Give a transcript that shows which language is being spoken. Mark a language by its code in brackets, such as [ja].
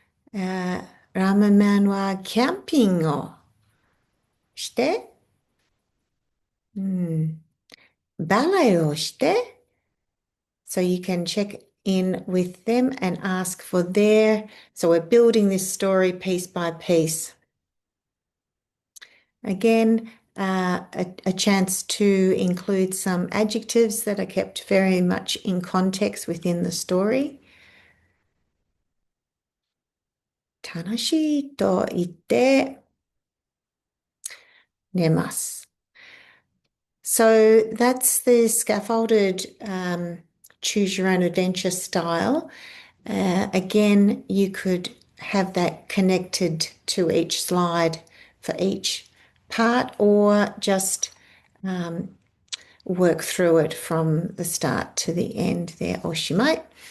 [ja] ラーメンマンはキャンピングをして、バレエをして、 [en] so you can check in with them and ask for so we're building this story piece by piece. Again, a chance to include some adjectives that are kept very much in context within the story. [ja] 楽しいと言って寝ます。 [en] So that's the scaffolded choose your own adventure style. Again, you could have that connected to each slide for each part, or just work through it from the start to the end there, oshimai.